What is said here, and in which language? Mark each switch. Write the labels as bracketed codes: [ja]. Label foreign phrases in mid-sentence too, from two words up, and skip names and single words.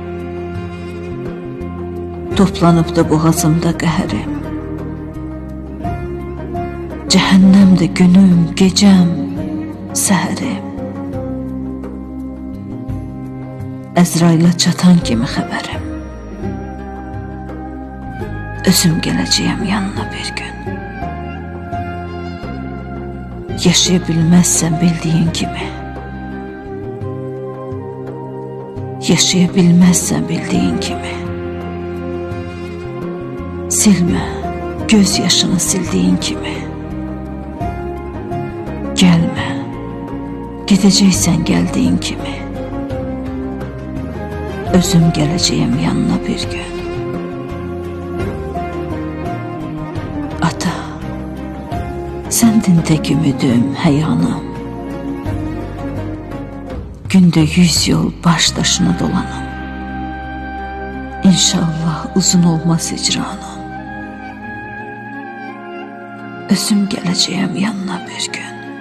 [az] Toplanıp da boğazımda qəhərim. Cəhənnəmdə günüm, gecəm, səhərim. Əzrailə çatan kimi xəbərim. [tr] Özüm geleceğim yanına bir gün. Yaşayabilmezsen bildiğin gibi. Yaşayabilmezsen bildiğin gibi. Silme, gözyaşını sildiğin gibi. Gelme, gideceksen geldiğin gibi. Özüm geleceğim yanına bir gün. [az] Səndin tək ümidim, həyanım. Gündə 100 yol baş daşına dolanım. İnşallah uzun olmaz hicranım. Özüm gələcəyəm yanına bir gün.